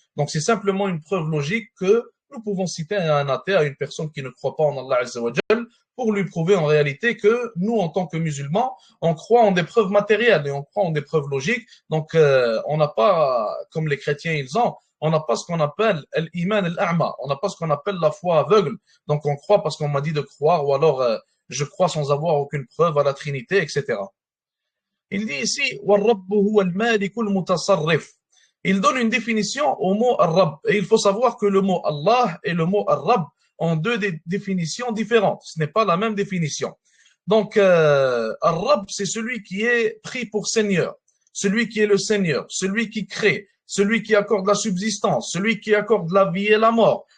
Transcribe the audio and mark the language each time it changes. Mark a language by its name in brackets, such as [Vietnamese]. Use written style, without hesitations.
[French] Donc c'est simplement une preuve logique que nous pouvons citer à un athée, à une personne qui ne croit pas en Allah Azza wa Jalla, pour lui prouver en réalité que nous, en tant que musulmans, on croit en des preuves matérielles et on croit en des preuves logiques. Donc, on n'a pas, comme les chrétiens ils ont, on n'a pas ce qu'on appelle l'iman al-a'ma, on n'a pas ce qu'on appelle la foi aveugle. Donc, on croit parce qu'on m'a dit de croire ou alors je crois sans avoir aucune preuve à la Trinité, etc. Il dit ici, [Arabic] وَالرَّبُّ هُوَ الْمَالِكُ الْمُتَصَرِّفُ. [French] Il donne une définition au mot Ar-Rabb. Et il faut savoir que le mot Allah et le mot Ar-Rabb ont deux définitions différentes. Ce n'est pas la même définition. Donc, Ar-Rabb, c'est celui qui est pris pour Seigneur, celui qui est le Seigneur, celui qui crée, celui qui accorde la subsistance, celui qui accorde la vie et la mort.